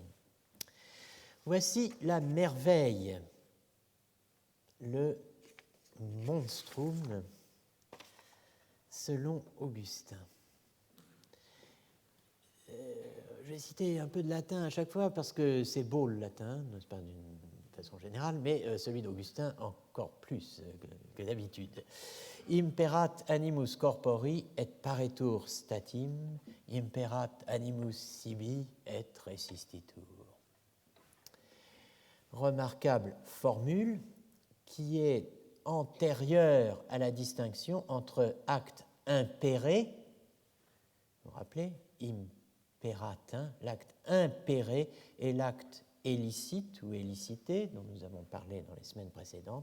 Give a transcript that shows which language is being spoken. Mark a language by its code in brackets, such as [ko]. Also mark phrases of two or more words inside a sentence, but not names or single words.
[fr] Voici la merveille, le monstrum, selon Augustin. Je vais citer un peu de latin à chaque fois parce que c'est beau le latin, n'est-ce pas, d'une façon générale, mais celui d'Augustin encore plus que d'habitude. [la] Imperat animus corpori et paretur statim, imperat animus sibi et resistitur. [fr] Remarquable formule qui est antérieure à la distinction entre acte impéré, vous vous rappelez, impératin, l'acte impéré et l'acte élicite ou élicité, dont nous avons parlé dans les semaines précédentes.